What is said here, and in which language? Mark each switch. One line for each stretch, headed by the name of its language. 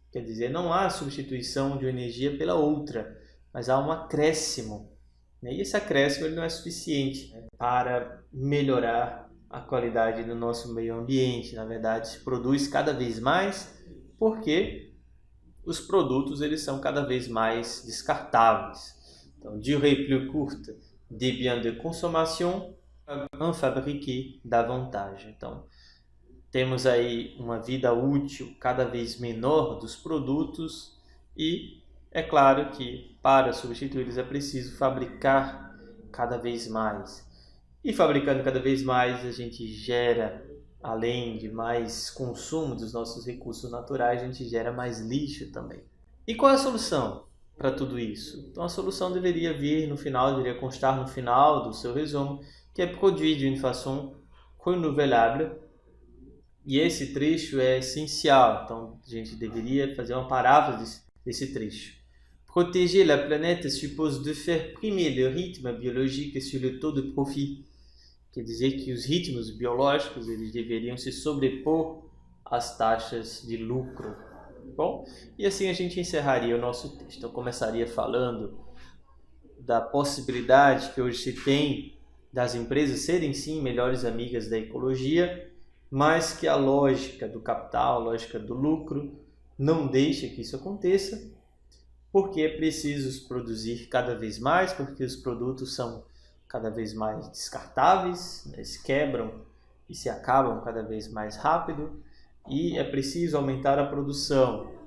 Portuguese: Quer dizer, não há substituição de uma energia pela outra, mas há um acréscimo. E esse acréscimo ele não é suficiente para melhorar a qualidade do nosso meio ambiente. Na verdade, se produz cada vez mais porque os produtos eles são cada vez mais descartáveis. Então,
French: durée plus courte des biens de consommation, en fabriquer davantage.
Portuguese: Então, temos aí uma vida útil cada vez menor dos produtos e é claro que para substituí-los é preciso fabricar cada vez mais. E fabricando cada vez mais, a gente gera, além de mais consumo dos nossos recursos naturais, a gente gera mais lixo também. E qual é a solução para tudo isso? Então a solução deveria vir no final, deveria constar no final do seu resumo, que é
French: produire d'une façon renouvelable.
Portuguese: E esse trecho é essencial, então a gente deveria fazer uma paráfrase desse trecho.
French: Protéger la planète suppose de faire primer le rythme biologique sur le taux de profit.
Portuguese: Quer dizer que os ritmos biológicos eles deveriam se sobrepor às taxas de lucro. Bom, e assim a gente encerraria o nosso texto. Eu começaria falando da possibilidade que hoje se tem das empresas serem sim melhores amigas da ecologia, mas que a lógica do capital, a lógica do lucro, não deixa que isso aconteça, porque é preciso produzir cada vez mais, porque os produtos são cada vez mais descartáveis, se quebram e se acabam cada vez mais rápido, e é preciso aumentar a produção.